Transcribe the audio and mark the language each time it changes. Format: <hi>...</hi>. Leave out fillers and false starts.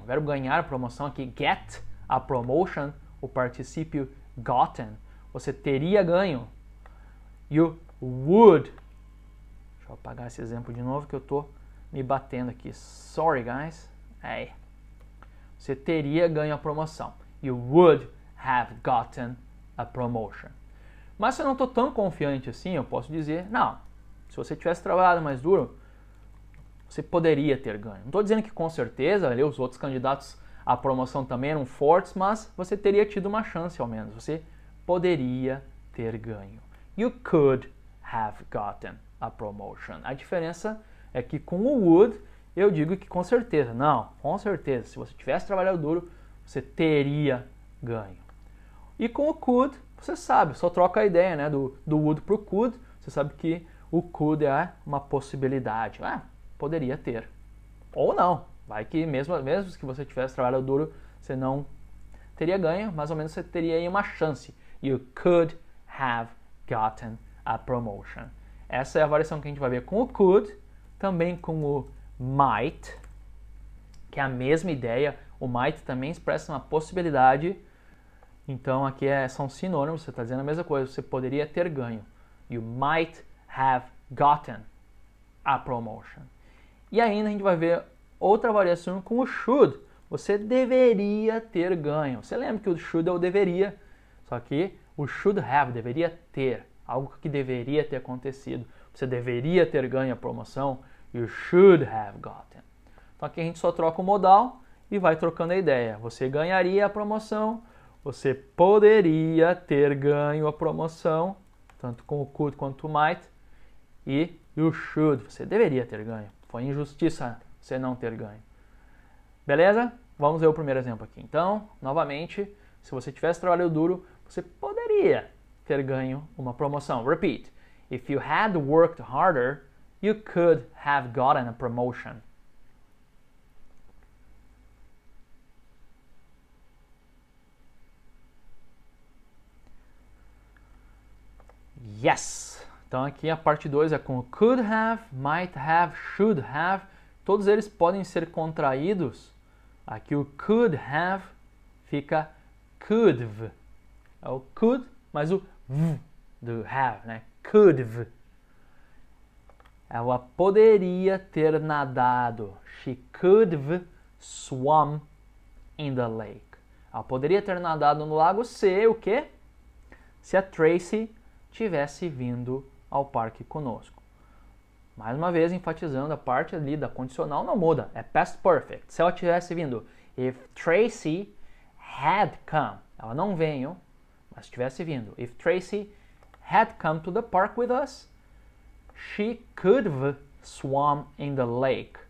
<pt>O verbo ganhar, promoção aqui, get, a promotion, o particípio gotten. Você teria ganho.</pt> <en>You would.</en> <pt>Deixa eu apagar esse exemplo de novo que eu tô me batendo aqui.</pt> <en>Sorry, guys.</en> <pt>Hey. Você teria ganho a promoção.</pt> <en>You would have gotten a promotion.</en> <pt>Mas se eu não estou tão confiante assim, eu posso dizer, não, se você tivesse trabalhado mais duro, você poderia ter ganho. Não estou dizendo que com certeza, ali, os outros candidatos à promoção também eram fortes, mas você teria tido uma chance ao menos. Você poderia ter ganho. You could have gotten a promotion. A diferença é que com o would, eu digo que com certeza. Não, com certeza. Se você tivesse trabalhado duro, você teria ganho. E com o could, você sabe, só troca a ideia, né, do would para o could. Você sabe que o could é uma possibilidade. Poderia ter. Ou não. Vai que mesmo que você tivesse trabalhado duro, você não teria ganho, mais ou menos você teria aí uma chance.</pt> <en>You could have gotten a promotion.</en> <pt>Essa é a variação que a gente vai ver com o could, também com o might, que é a mesma ideia. O might também expressa uma possibilidade. Então aqui são sinônimos, você está dizendo a mesma coisa, você poderia ter ganho.</pt> <en>You might have gotten a promotion.</en> <pt>E ainda a gente vai ver outra variação com o should. Você deveria ter ganho. Você lembra que o should é o deveria, só que o should have, deveria ter, algo que deveria ter acontecido. Você deveria ter ganho a promoção.</pt> <en>You should have gotten.</en> <pt>Então aqui a gente só troca o modal e vai trocando a ideia. Você ganharia a promoção, você poderia ter ganho a promoção, tanto com o could quanto o might, e you should, você deveria ter ganho. Foi injustiça você não ter ganho. Beleza? Vamos ver o primeiro exemplo aqui. Então, novamente, se você tivesse trabalhado duro, você poderia ter ganho uma promoção.</pt> <en>Repeat. If you had worked harder, you could have gotten a promotion. Yes!</en> <pt>Então aqui a parte 2 é com could have, might have, should have. Todos eles podem ser contraídos. Aqui o could have fica could've. É o could, mas o v do have, né? Could've. Ela poderia ter nadado.</pt> <en>She could've swum in the lake.</en> <pt>Ela poderia ter nadado no lago se o quê? Se a Tracy tivesse vindo ao parque conosco. Mais uma vez, enfatizando, a parte ali da condicional não muda, é past perfect. Se ela tivesse vindo,</pt> <en>if Tracy had come,</en> <pt>ela não veio, mas tivesse vindo.</pt> <en>If Tracy had come to the park with us, she could have swum in the lake.</en>